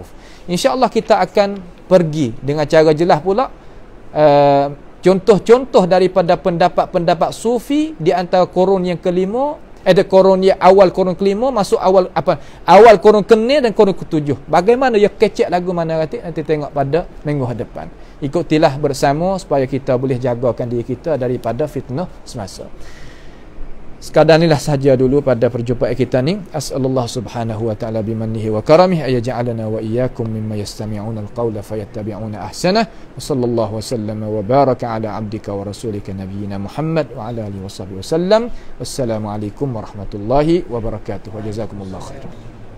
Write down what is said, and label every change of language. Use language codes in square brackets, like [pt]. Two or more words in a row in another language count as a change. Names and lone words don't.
[ms] InsyaAllah kita akan pergi dengan cara jelas pula contoh-contoh daripada pendapat-pendapat sufi di antara kurun yang kelima, ada kurun yang awal kurun kelima masuk awal kurun ke-6 dan kurun ke-7. Bagaimana ia kecek lagu mana nanti tengok pada minggu hadapan. Ikutilah bersama supaya kita boleh jagakan diri kita daripada fitnah semasa. Sekadar inilah sahaja dulu pada perjumpaan kita ni. [ar] أسأل الله سبحانه وتعالى بمنه وكرمه أن يجعلنا وإياكم ممن يستمعون القول فيتبعون أحسنه. وصلى الله وسلم وبارك على عبدك ورسولك نبينا محمد وعلى آله وصحبه وسلم. والسلام عليكم ورحمة الله وبركاته. وجزاكم الله خيرا.